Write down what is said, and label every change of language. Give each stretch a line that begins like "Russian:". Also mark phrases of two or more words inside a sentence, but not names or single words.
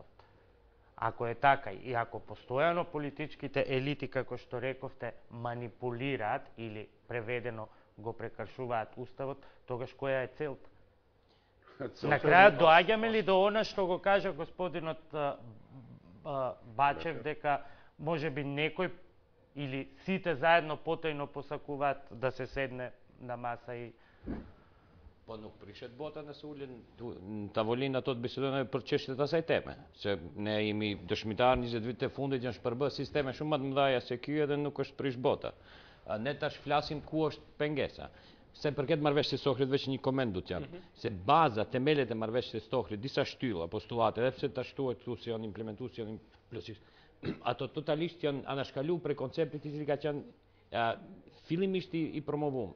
Macedonian: Ако е така и ако постојано политичките елити, како што рековте, манипулираат или преведено го прекршуваат Уставот, тогаш која е целта? На крајот доаѓаме ли до она што го кажа господинот Бачев, дека може би некој или сите заедно потајно посакуваат да се седне на маса и...
Albanian: По nuk prishet bota në sulin, tavolina tot bisedojnë për çështjet asaj teme, se ne jemi dëshmitar 20 vite të fundit janë shpërbë sisteme shumë më të mëdha se ky edhe nuk është prish bota. Ne tash flasim ku është pengesa. Se përket marrëveshjes së Ohrit, veç një koment do të jam, se baza, temelet e marrëveshjes së Ohrit, disa shtylla, postulate, edhe pse tash thuhet këtu se janë implementuar, se janë plotësisht, ato totalisht janë anashkaluar për konceptit i cili ka qenë fillimisht i promovuar.